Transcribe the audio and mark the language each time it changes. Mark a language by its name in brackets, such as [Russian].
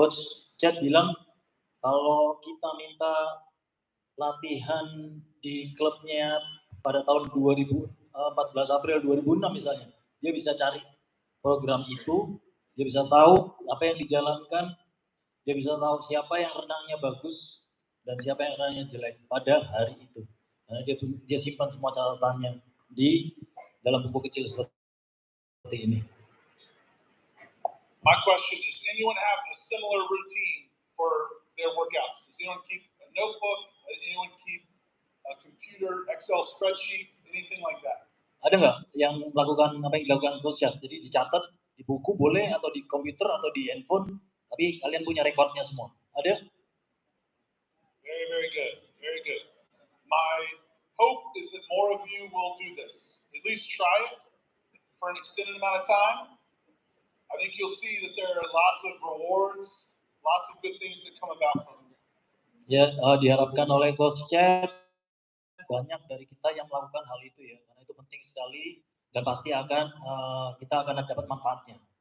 [Indonesian] Coach Chat bilang kalau kita minta latihan di klubnya pada tahun 14 April 2006 misalnya, dia bisa cari program itu, dia bisa tahu apa yang dijalankan, dia bisa tahu siapa yang renangnya bagus dan siapa yang renangnya jelek pada hari itu. Nah, dia simpan semua catatannya di dalam buku kecil seperti ini. [English] My question is, anyone have a similar routine for their workouts? Does anyone keep a notebook? Does anyone keep a computer, Excel spreadsheet, anything like that? [Indonesian] Ada nggak yang melakukan apa yang dilakukan Coach Chat? Jadi dicatat di buku boleh atau di komputer atau di handphone, tapi kalian punya rekornya semua. Ada? [English] Very, very good. Very good. My hope is that more of you will do this. At least try it for an extended amount of time. I think you'll see that there are lots of rewards, lots of good things that come about from it. [Indonesian] Ya, diharapkan oleh Coach Chat banyak dari kita yang melakukan hal itu ya, karena itu penting sekali dan pasti kita akan dapat manfaatnya.